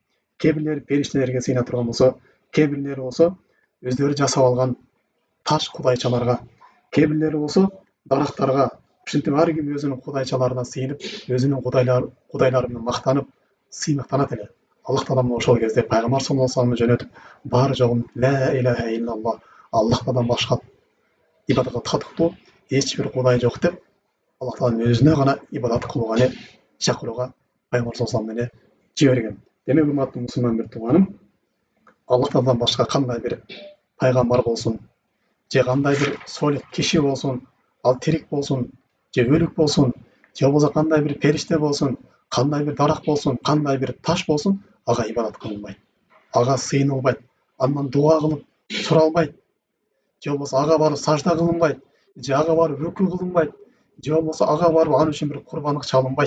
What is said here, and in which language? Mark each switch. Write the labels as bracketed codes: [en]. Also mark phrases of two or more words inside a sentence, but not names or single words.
[ky] Кээ бирлери периштелерге сыйына турган болсо, кээ бирлери болсо өздөрү жасап алган таш кудайчаларга, кээ бирлери болсо дарактарга, ушинтип ар ким өзүнүн кудайчаларына сыйынып, өзүнүн кудайлары менен мактанып, сыймыктанат эле. Аллах таала ошол кезде пайгамбар [ar] صلى الله عليه وسلم [ky] жөнөтүп, баары жогун [ar] لا إله إلا الله, [ky] Аллахтан башка ибадатка татыктуу эч бир кудай жок деп, Аллах тааланын өзүнө гана ибадат кылууга чакырууга пайгамбар [ar] صلى الله عليه وسلم [ky] жиберген. Демек, урматтуу мусулман бир тууганым, Аллах тааладан башка кандай бир пайгамбар болсун, же кандай бир солих киши болсун, ал тирик болсун, же өлүк болсун, же болбосо кандай бир периште болсун, кандай бир дарак болсун, кандай бир таш болсун, ага ибадат кылынбайт, ага сыйынылбайт, андан дуа кылып суралбайт, же болбосо ага барып сажда кылынбайт, же ага барып рүкү кылынбайт, же болбосо ага барып ал үчүн бир курбандык чалынбайт.